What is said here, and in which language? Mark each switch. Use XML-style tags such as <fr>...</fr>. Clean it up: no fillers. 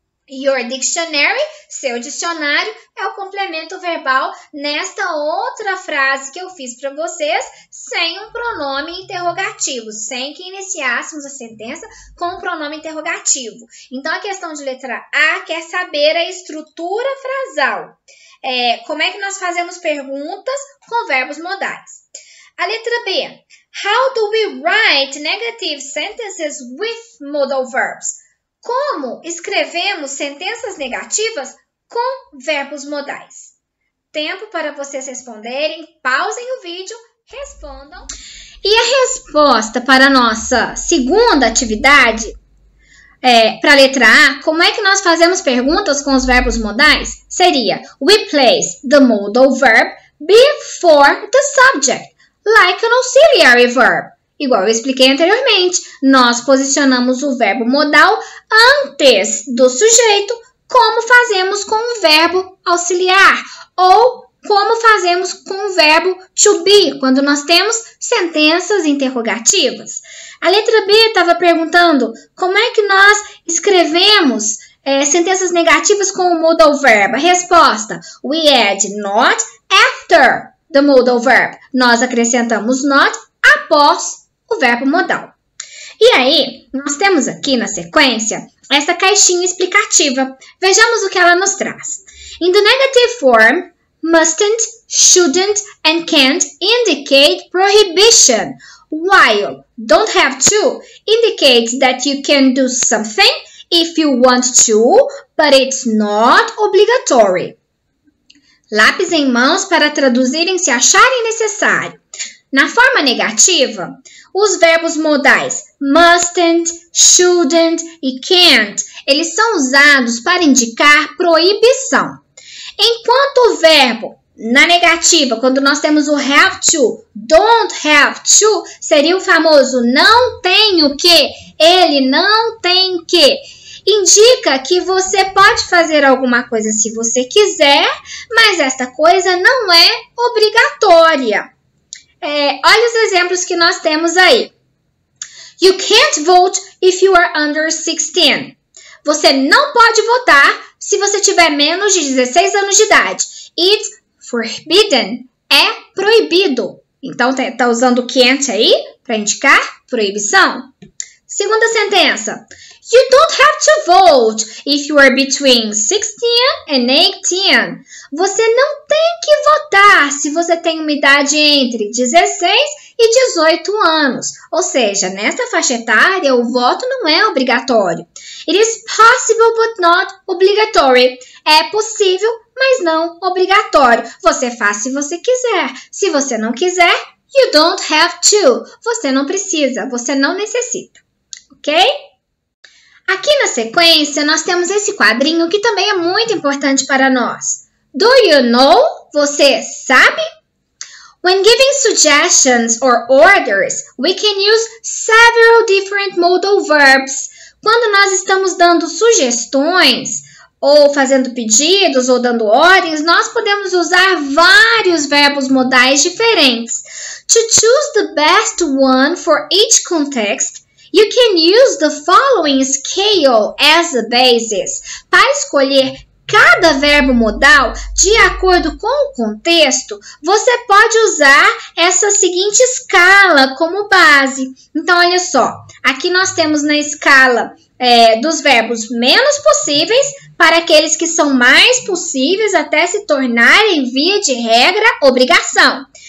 <en>Your dictionary,</en> <pt>seu dicionário, é o complemento verbal nesta outra frase que eu fiz para vocês, sem um pronome interrogativo, sem que iniciássemos a sentença com um pronome interrogativo. Então, a questão de letra A quer saber a estrutura frasal. Como é que nós fazemos perguntas com verbos modais? A letra B.</pt> <en>How do we write negative sentences with modal verbs?</en> <pt>Como escrevemos sentenças negativas com verbos modais? Tempo para vocês responderem. Pausem o vídeo, respondam. E a resposta para a nossa segunda atividade, para a letra A, como é que nós fazemos perguntas com os verbos modais? Seria,</pt> <en>we place the modal verb before the subject, like an auxiliary verb.</en> <pt>Igual eu expliquei anteriormente, nós posicionamos o verbo modal antes do sujeito, como fazemos com o verbo auxiliar, ou como fazemos com o verbo to be, quando nós temos sentenças interrogativas. A letra B estava perguntando como é que nós escrevemos sentenças negativas com o modal verb. A resposta,</pt> <en>we add not after the modal verb.</en> <pt>Nós acrescentamos not após o verbo modal. E aí, nós temos aqui na sequência essa caixinha explicativa. Vejamos o que ela nos traz.</pt> <en>In the negative form, mustn't, shouldn't, and can't indicate prohibition, while don't have to indicates that you can do something if you want to, but it's not obligatory.</en> <pt>Lápis em mãos para traduzirem se acharem necessário. Na forma negativa, os verbos modais mustn't, shouldn't e can't, eles são usados para indicar proibição. Enquanto o verbo na negativa, quando nós temos o have to, don't have to, seria o famoso não tenho que, ele não tem que. Indica que você pode fazer alguma coisa se você quiser, mas esta coisa não é obrigatória. Olha os exemplos que nós temos aí.</pt> <en>You can't vote if you are under 16.</en> <pt>Você não pode votar se você tiver menos de 16 anos de idade.</pt> <en>It's forbidden.</en> <pt>É proibido. Então, tá usando can't aí para indicar proibição. Segunda sentença. You don't have to vote if you are between 16 and 18. Você não tem que votar se você tem uma idade entre 16 e 18 anos. Ou seja, nesta faixa etária, o voto não é obrigatório.</pt> <en>It is possible but not obligatory.</en> <pt>É possível, mas não obrigatório. Você faz se você quiser. Se você não quiser,</pt> <en>you don't have to.</en> <pt>Você não precisa, você não necessita. Ok? Aqui na sequência, nós temos esse quadrinho que também é muito importante para nós.</pt> <en>Do you know?</en> <pt>Você sabe?</pt> <en>When giving suggestions or orders, we can use several different modal verbs.</en> <pt>Quando nós estamos dando sugestões, ou fazendo pedidos, ou dando ordens, nós podemos usar vários verbos modais diferentes.</pt> <en>To choose the best one for each context, you can use the following scale as a basis.</en> <pt>Para escolher cada verbo modal de acordo com o contexto, você pode usar essa seguinte escala como base. Então, olha só, aqui nós temos na escala dos verbos menos possíveis para aqueles que são mais possíveis até se tornarem, via de regra, obrigação.</pt>